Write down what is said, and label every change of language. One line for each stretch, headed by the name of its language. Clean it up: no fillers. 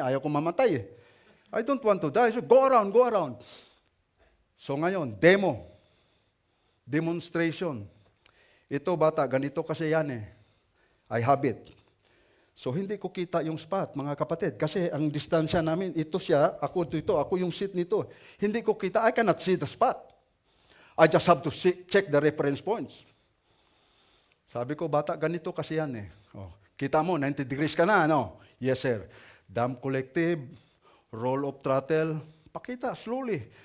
Filipino: Ayaw ko mamatay
English: I don't want to die. So go around.
Filipino: So ngayon, demonstration. Ito bata, ganito kasi yan
English: I have it.
Filipino: So hindi ko kita yung spot, mga kapatid. Kasi ang distansya namin, ito siya, ako yung seat nito. Hindi ko kita,
English: I cannot see the spot. I just have to check the reference points.
Filipino: Sabi ko, bata, ganito kasi yan kita mo, 90 degrees ka na, Yes, sir.
English: Dump collective, roll off throttle, pakita, slowly.